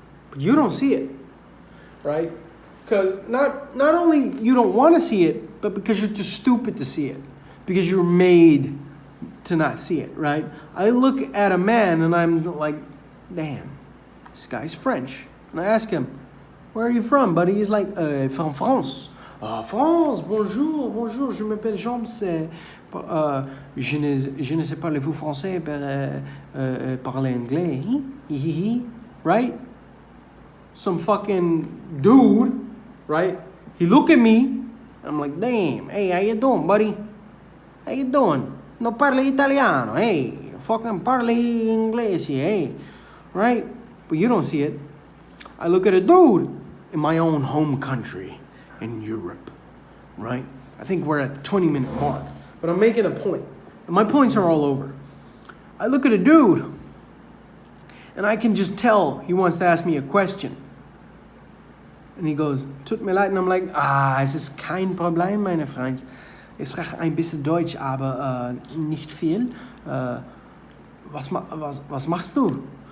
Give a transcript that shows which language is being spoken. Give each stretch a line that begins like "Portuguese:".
English: But you don't see it, right? Because not only you don't want to see it, but because you're too stupid to see it. Because you're made to not see it, right? I look at a man and I'm like, damn, this guy's French. And I ask him, where are you from, buddy? He's like, from France.
French: France, bonjour, je m'appelle Jean, je ne sais pas vous français parler anglais, right?
English: Some fucking dude, right? He look at me, I'm like, damn, hey, how you doing, buddy? How you doing?
Italian: No parli italiano,
English: hey,
Italian: fucking parli inglese, eh?
English: Right? But you don't see it. I look at a dude in my own home country in Europe, right? I think we're at the 20-minute mark, but I'm making a point. And my points are all over. I look at a dude, and I can just tell he wants to ask me a question. And he goes,
German: tut mir leid,
English: and I'm like,
German: es ist kein Problem, meine Freund. Ich spreche ein bisschen Deutsch, aber nicht viel. Was machst du?